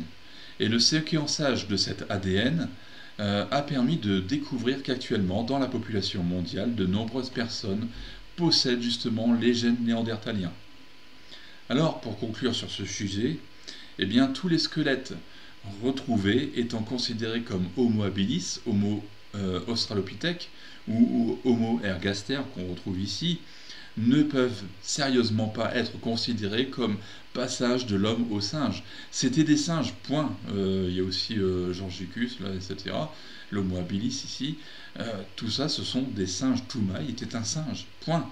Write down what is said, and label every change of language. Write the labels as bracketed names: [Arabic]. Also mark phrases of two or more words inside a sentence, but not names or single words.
[French] Et le séquençage de cet ADN a permis de découvrir qu'actuellement, dans la population mondiale, de nombreuses personnes possèdent justement les gènes néandertaliens. Alors, pour conclure sur ce sujet, eh bien, tous les squelettes retrouvés étant considérés comme Homo habilis, Homo australopithèque ou Homo ergaster qu'on retrouve ici, ne peuvent sérieusement pas être considérés comme passage de l'homme au singe. C'était des singes, point. Il y a aussi Georgicus, là, etc. L'Homo habilis ici. Tout ça, ce sont des singes. Toumaï était un singe, point.